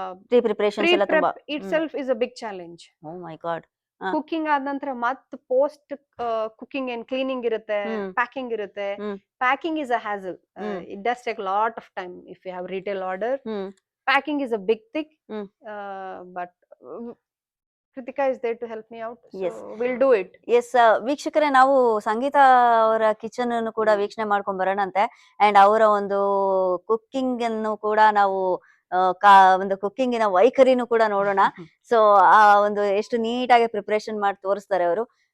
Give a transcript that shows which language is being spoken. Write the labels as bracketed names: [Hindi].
[Kannada] Pre preparations ಎಲ್ಲ ತುಂಬಾ. [English] Itself is a big challenge. Oh my God. [Kannada] Cooking ಆದ ನಂತರ ಮತ್ ಪೋಸ್ಟ್ ಕುಕಿಂಗ್ ಏನ್ ಕ್ಲೀನಿಂಗ್ ಇರುತ್ತೆ, ಹ್ಮ್. ಪ್ಯಾಕಿಂಗ್ ಇರುತ್ತೆ. ಹ್ಮ್. [English] Packing is a hassle. Hmm. It does take lot of time if you have retail order. Hmm. Packing is a big thing. Hmm. But Kritika is there to help me out. So Yes. we'll do it. Yes. [Kannada] ವೀಕ್ಷಕರೇ, ನಾವು ಸಂಗೀತಾ ಅವರ kitchen ಅನ್ನು ಕೂಡ ವೀಕ್ಷಣೆ ಮಾಡ್ಕೊಂಡ್ ಬರೋಣಂತೆ. And ಅವರ ಒಂದು cooking ಅನ್ನು ಕೂಡ ನಾವು ಒಂದು ಕುಕ್ಕಿಂಗಿನ ವೈಖರಿನೂ ಕೂಡ ನೋಡೋಣ. ಸೊ ಆ ಒಂದು ಎಷ್ಟು ನೀಟಾಗಿ ಪ್ರಿಪರೇಷನ್ ಮಾಡಿ ತೋರಿಸ್ತಾರೆ ಅವರು.